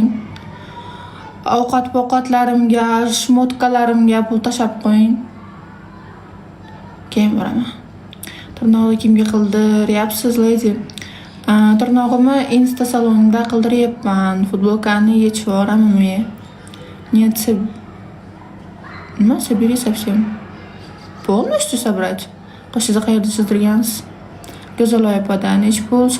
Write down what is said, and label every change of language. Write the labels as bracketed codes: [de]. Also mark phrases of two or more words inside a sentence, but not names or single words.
[uz] Ovqat-poqatlarimga, shmotkalarimga pul tashab qo'ying. Keyin boraman. Tirnog'ni kimga qildiryapsiz, lady? Tirnog'imni Insta salonida qildiryapman. Futbolkani yechib yuboraman. [ru] Нет, nima собери совсем. Полностью собрать? [uz] Qo'shida qayerda chizdirgansiz? Go'zal oyapodan, hech pul